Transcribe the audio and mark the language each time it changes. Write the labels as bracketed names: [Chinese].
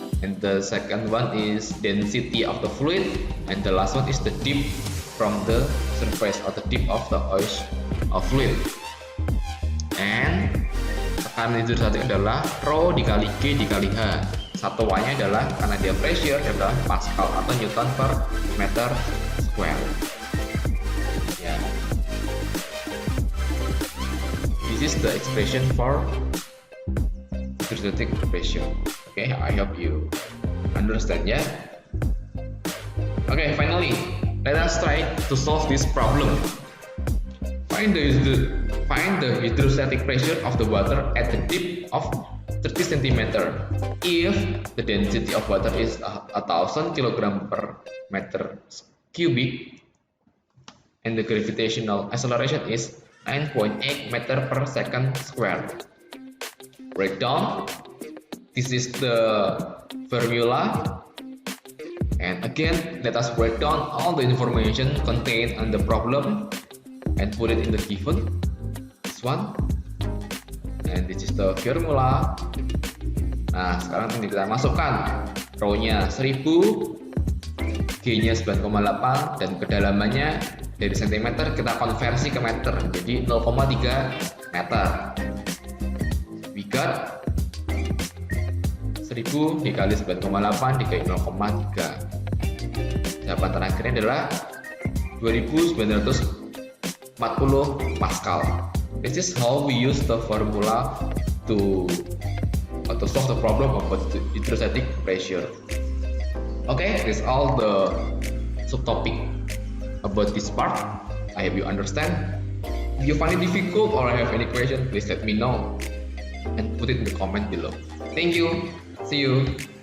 [English] And the second one is density of the fluid, and the last one is the depth from the surface or the depth of the fluid. [Indonesian] And tekanan hidrostatik adalah Rho dikali G dikali H. Satuannya adalah, karena dia pressure, adalah Pascal atau Newton per meter square. Yeah. [English] This is the expression for hydrostatic pressure. Okay, I hope you understand, yeah. Okay, finally, let us try to solve this problem. Find the hydrostatic pressure of the water at the depth of 30 cm if the density of water is 1000 kg per meter cubic and the gravitational acceleration is 9.8 meter per second square. Breakdown. This is the formula, and again let us break down all the information contained in the problem and put it in the given, this one, and this is the formula. [Indonesian] Nah, sekarang ini kita masukkan Rho-nya 1000, G-nya 9,8, dan kedalamannya dari cm kita konversi ke meter, jadi 0,3 meter. [English] We got 1000 [Indonesian] dikali 9,8 dikali [English] 0,3. [Indonesian] Jawaban terakhirnya adalah 2940 Pascal. [English] This is how we use the formula to solve the problem about the hydrostatic pressure. Okay, that's all the subtopic about this part. I hope you understand. If you find it difficult or have any question, please let me know and put it in the comment below. Thank you. See you.